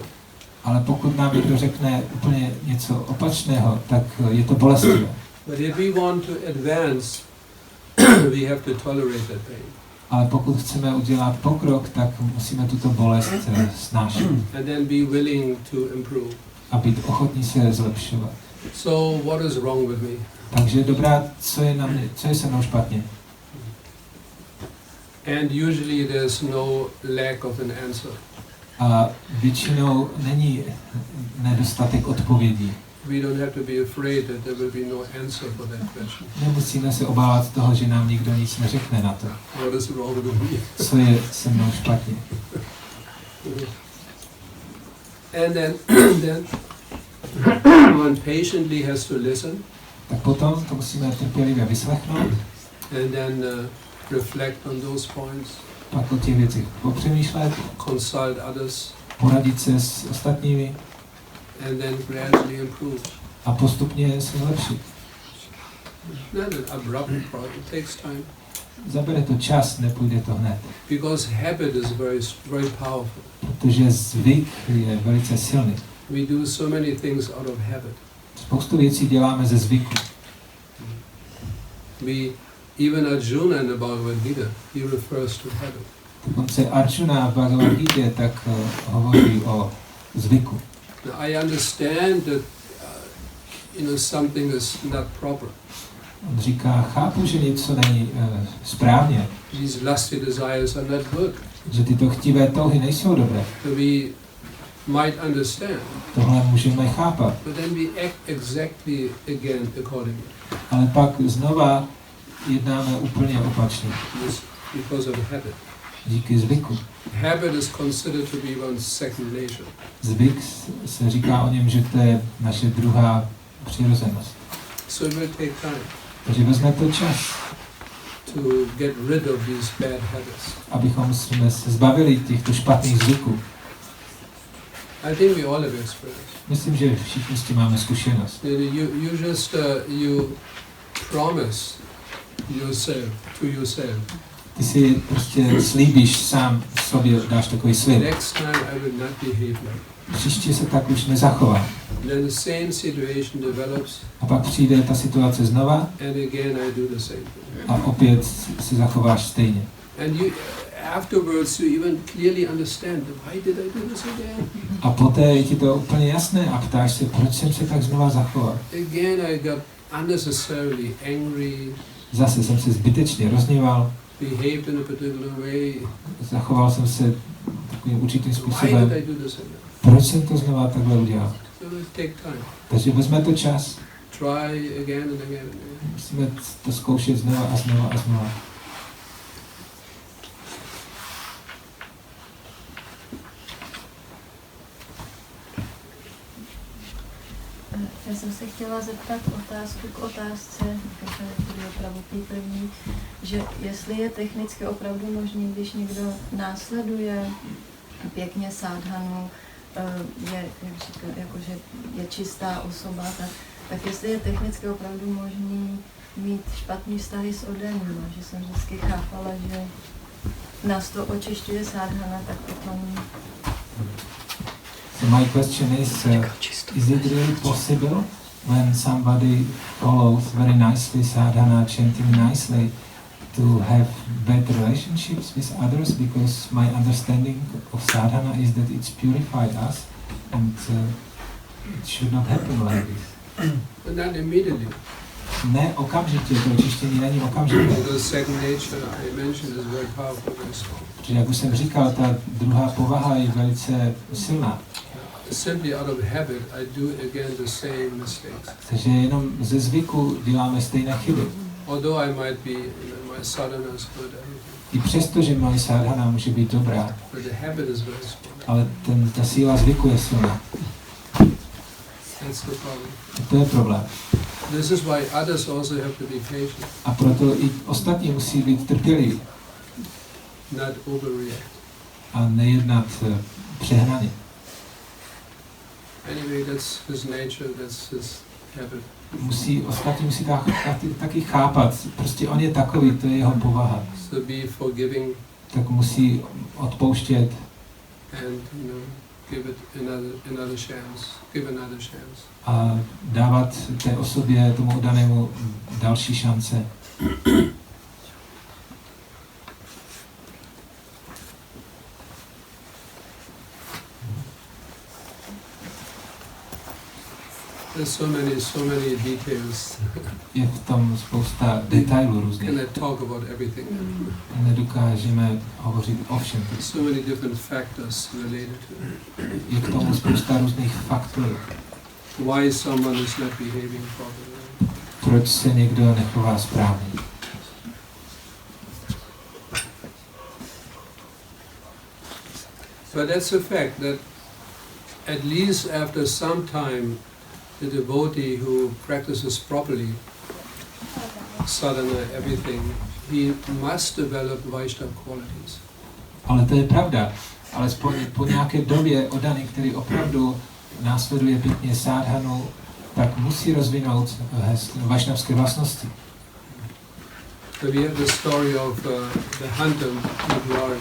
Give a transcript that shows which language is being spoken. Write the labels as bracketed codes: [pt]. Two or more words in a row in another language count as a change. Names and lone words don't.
[cs] Ale pokud nám někdo řekne úplně něco opačného, tak je to bolestivé. [en] But if we want to advance, we have to tolerate that pain. [cs] Ale pokud chceme udělat pokrok, tak musíme tuto bolest snášet. [en] And then be willing to improve. [cs] A být ochotní se zlepšovat. [en] So what is wrong with me? [cs] Takže dobrá, co je se mnou špatně? [en] And usually there's no lack of an answer. [cs] A většinou není nedostatek odpovědí. [en] We don't have to be afraid that there will be no answer for that question. [cs] Nemusíme se obávat toho, že nám nikdo nic neřekne na to. [en] What is wrong with me? [cs] Co je se mnou špatně? [en] And then one patiently has to listen. [cs] Tak potom to musíme trpělivě vyslechnout. [en] And then reflect on those points. [cs] Pak o těch věcech popřemýšlet. [en] Consult others. [cs] Poradit se s ostatními. [en] And then gradually improve. [cs] A postupně se zlepšit. [en] Not an abrupt process. It takes time. [cs] Zabere to čas, nepůjde to hned. [en] Because habit is very powerful. [cs] Protože zvyk je velice silný. [en] We do so many things out of habit. [cs] Spoustu věcí děláme ze zvyku. [en] Even Arjuna in the Bhagavad Gita, he refers to habit. [cs] Dokonce Arjuna v Bhagavad Gita tak hovoří o zvyku. [en] I understand that something is not proper. [cs] On říká, chápu, že něco není správně. [en] These lusty desires are not good. [cs] Že tyto chtivé touhy nejsou dobré. [en] So we might understand. [cs] Tohle můžeme chápat. [en] But then we act exactly again accordingly. [cs] Ale pak znova jednáme úplně opačně. [en] Because of a habit. [cs] Díky zvyku. [en] Habit is considered to be one's second nature. [cs] Zvyk se říká o něm, že to je naše druhá přirozenost. [en] So it will take time. [cs] Takže vezme to čas. [en] To get rid of these bad habits. [cs] Abychom jsme se zbavili těchto špatných zvyků. [en] I think we all have experience. [cs] Myslím, že všichni s tím máme zkušenost. [en] You just you promise yourself to yourself. [cs] Ty si prostě slíbíš sám sobě, dáš takový slib. [en] Next time I will not behave like. [cs] Příště se tak už nezachová. [en] Then the same situation develops. [cs] A pak přijde ta situace znova. [en] And again I do the same thing. [cs] A opět se zachováš stejně. [en] And you afterwards you even clearly understand why did I do this again? [cs] A poté je ti to úplně jasné a ptáš se, proč jsem se tak znova zachoval. [en] Again I got unnecessarily angry. [cs] Zase jsem se zbytečně rozněval. [en] Behaved in a particular way. [cs] Zachoval jsem se takovým určitým [en] Why [cs] způsobem. [en] did I do this again? [cs] Proč jsem to znova takhle udělal? [en] So it will take time. [cs] Takže vezme to čas. [en] Try again and again and again. [cs] Musíme to zkoušet znova a znova a znova. Já jsem se chtěla zeptat otázku k otázce, který je opravdu první, že jestli je technicky opravdu možný, když někdo následuje pěkně sádhanu, je, jak říkám, jakože je čistá osoba, tak jestli je technicky opravdu možný mít špatný vztahy s odanima, že jsem vždycky chápala, že nás to očišťuje sádhana, tak potom... [en] So my question is it really possible when somebody follows very nicely sadhana, chanting nicely, to have bad relationships with others? Because my understanding of sadhana is that it's purified us, and it should not happen like this. But not immediately. [cs] Ne okamžitě, to očištění není okamžitě. [en] The second nature I mentioned is very powerful, very strong. [cs] Protože jak už jsem říkal, ta druhá povaha je velice silná. [en] Simply out of habit, I do again the same mistakes. [cs] Takže jenom ze zvyku děláme stejné chyby. [en] Although I might be, my sadhana is good, [cs] I přesto, že moje sadhana může být dobrá, [en] but the habit is very strong. [cs] ale ta síla zvyku je silná. [en] That's the problem. [cs] To je problém. [en] This is why others also have to be patient, [cs] A proto i ostatní musí být trpěliví [en] not overreact. [cs] a nejednat přehnaně. [en] Anyway, that's his nature, that's his habit. [cs] Ostatní musí taky chápat, prostě on je takový, to je jeho povaha. [en] So be forgiving [cs] Tak musí odpouštět [en] and give it another chance. Give another chance. [cs] a dávat té osobě, tomu danému další šance. [en] There's so many details. [cs] Je v tom spousta detailů různých. [en] Cannot talk about everything. [cs] Nedokážeme hovořit o všem. [en] So many different factors related to it. [cs] Je k tomu spousta různých faktorů. [en] Why someone is not behaving properly. [cs] Proč se někdo nechová správně? [en] But that's a fact that at least after some time the devotee who practices properly sadhana, everything, he must develop Vaishnava qualities. [cs] Ale to je pravda. Alespoň po nějaké době oddaný, který opravdu následuje pěkně sádhanu, tak musí rozvinout vašnavské vlastnosti. [en] So we have the story of the hunter Mrigari.